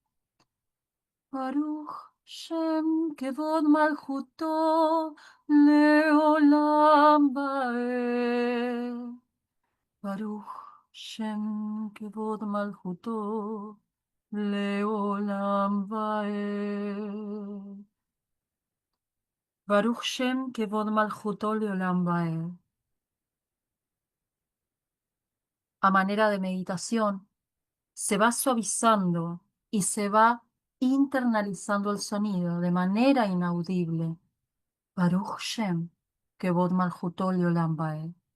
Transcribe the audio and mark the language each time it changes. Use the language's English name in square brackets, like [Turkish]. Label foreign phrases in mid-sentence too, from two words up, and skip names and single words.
[Hebrew] ברוך שם כבוד מלכותו לעולם ועד. ברוך שם כבוד מלכותו לעולם ועד. ברוך שם כבוד מלכותו לעולם ועד. [Spanish] A manera de meditación, se va suavizando y se va internalizando el sonido de manera inaudible. [Hebrew] ברוך שם כבוד מלכותו לעולם ועד.